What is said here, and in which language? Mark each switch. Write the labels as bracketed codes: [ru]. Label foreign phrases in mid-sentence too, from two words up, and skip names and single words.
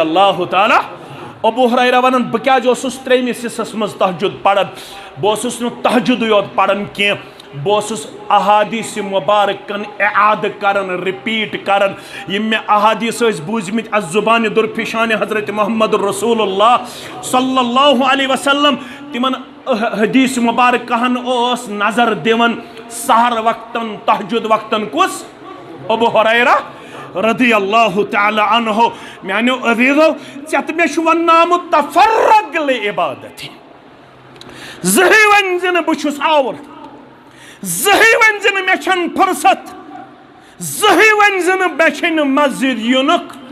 [ks] اللہ تعالیٰ ابوٗ ہُریرہ ونان بہٕ کیازِ اوسُس ترٛیٚیمِس حصس منٛز تہجُد پران بہٕ اوسُس نہٕ تہجُدٕے یوت پران کینٛہہ بہٕ اوسُس احادیٖث مُبارکن اعادٕ کران رِپیٖٹ کران یِم مےٚ احادیٖث ٲسۍ بوٗزمٕتۍ الزُبانہِ دُرفِشانِ حضرت محمد رسول اللہ صلی [ar] اللہ علیہ وسلم [ks] تِمن حدیٖث مُبارکہن اوس نظر دِوان سحر وقتن تہجُد وقتن کُس ابوٗ ہُریرہ [ar] رضی اللہ تعالیٰ عنہ [ks] میانیو عزیزو ژےٚ تہٕ مےٚ چھُ وننہٕ آمُت [ar] تفرق لعبادتی [ks] زٕہٕے ؤنۍ زِ نہٕ بہٕ چھُس آوُر زٕہٕے ؤنۍ زِ نہٕ مےٚ چھَنہٕ فرصت زٕہٕے ؤنۍ زِ نہٕ مےٚ چھے نہٕ مسجد یُنُک